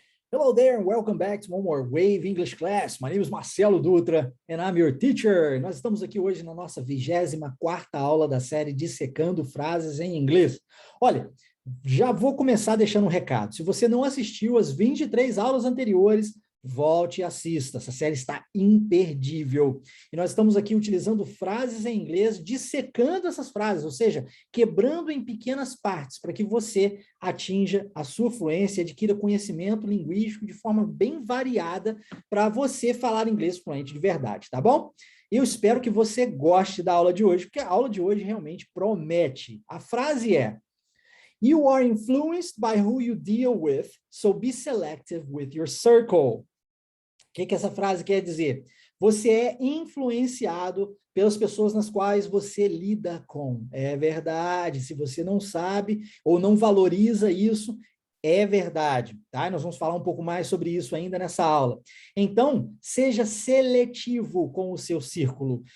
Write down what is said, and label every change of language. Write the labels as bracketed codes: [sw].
[en] Hello there and welcome back to one more Wave English class. My name is Marcelo Dutra and I'm your teacher. [pt] Nós estamos aqui hoje na nossa 24ª aula da série Dissecando Frases em Inglês. Olha, já vou começar deixando um recado. Se você não assistiu as 23 aulas anteriores, volte e assista. Essa série está imperdível. E nós estamos aqui utilizando frases em inglês, dissecando essas frases, ou seja, quebrando em pequenas partes para que você atinja a sua fluência, adquira conhecimento linguístico de forma bem variada para você falar inglês fluente de verdade, tá bom? Eu espero que você goste da aula de hoje, porque a aula de hoje realmente promete. A frase é: [en] You are influenced by who you deal with, so be selective with your circle. [pt] O que essa frase quer dizer? Você é influenciado pelas pessoas nas quais você lida com. É verdade. Se você não sabe ou não valoriza isso, é verdade, tá? E nós vamos falar um pouco mais sobre isso ainda nessa aula. Então, seja seletivo com o seu círculo.